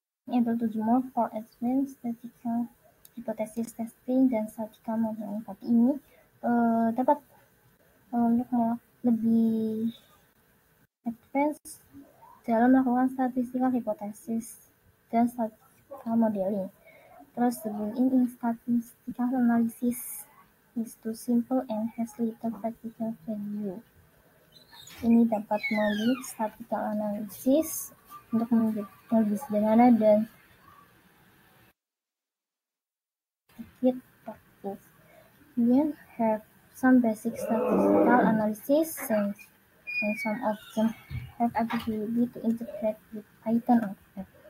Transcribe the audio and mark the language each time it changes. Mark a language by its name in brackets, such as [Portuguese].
[English] Able to do more for advanced statistical hypothesis testing dan statistical modeling. [Indonesian] Tapi ini dapat untuk lebih advance dalam melakukan statistical hypothesis dan statistical modeling. Terus [English] the built-in in statistical analysis is too simple and has little practical value. [Indonesian] Ini dapat membuat statistical analysis untuk menjadi lebih sederhana dan sedikit [English] proof. [Indonesian] Kemudian [English] have some basic statistical analysis and some of them have ability to integrate with Python or R.